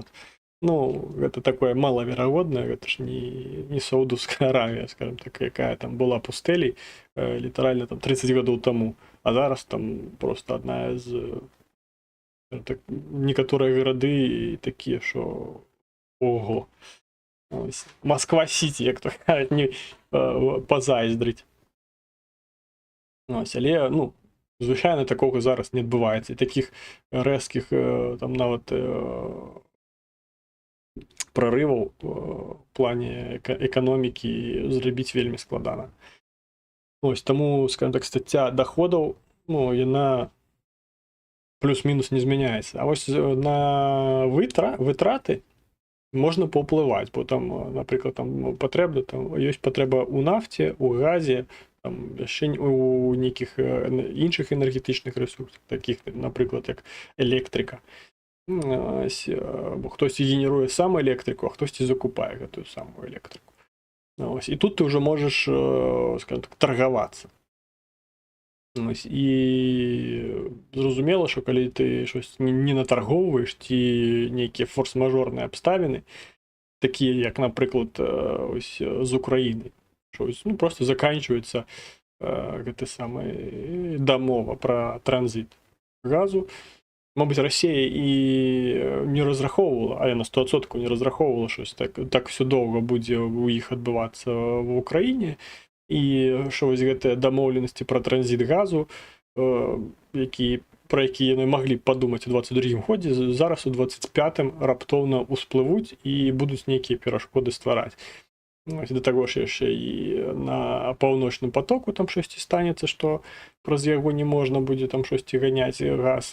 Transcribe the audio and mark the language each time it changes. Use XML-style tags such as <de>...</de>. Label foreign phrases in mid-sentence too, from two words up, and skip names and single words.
<be>Ну, гэта такое малаверагоднае, гэта ж не Саудовская Аравія, скажем так, якая там была пустэлей літаральна там 30 гадоў таму, а зараз там просто одна з так, некаторыя гарады такія,</be> <uk>що ого. Москва-Сіті, як то кажуть, не позайздрить. Ось, але, ну, звичайно, такого зараз не відбувається. І таких резких, там, навіть проривів в плані економіки зробити вельми складано. Ось, тому, скажімо так, стаття доходів, ну, вона плюс-мінус не зміняється. А ось на витрати можна</uk> <be>паўплываць, бо там, напрыклад, там патрэба, там ёсць патрэба у нафце, у газе, там яшчэ у нейкіх іншых энергетычных ресурсах, такіх, напрыклад, як электрыка. Бо хтосьці генеруе сам электрыку, а хтосьці закупае гэтую самую электрыку. І тут ты ўжо можаш, скажем так, таргавацца. І зразумела,</be> <uk>що коли ти щось не натарговуєш, ті нейкі форс-мажорні обставини, такі, як, наприклад, ось з України, що ось, ну, просто заканчується</uk> <be>гэта саме дамова</be> <uk>про транзит газу. Мабуть, Росія і не розраховувала, а я на 100% не розраховувала, що так все довго буде у їх відбуватися в Україні.</uk> <be>І що ось гэтыя дамоўленасці пра транзіт газу, про які яны маглі б падумаць у 22-м годзе, зараз у 25-м раптоўна ўсплывуць і будуць нейкія перашкоды ствараць. Да таго ж яшчэ і на паўночным потоку там штосьці станецца, што праз яго не можна будзе там штосьці ганяць газ.</be>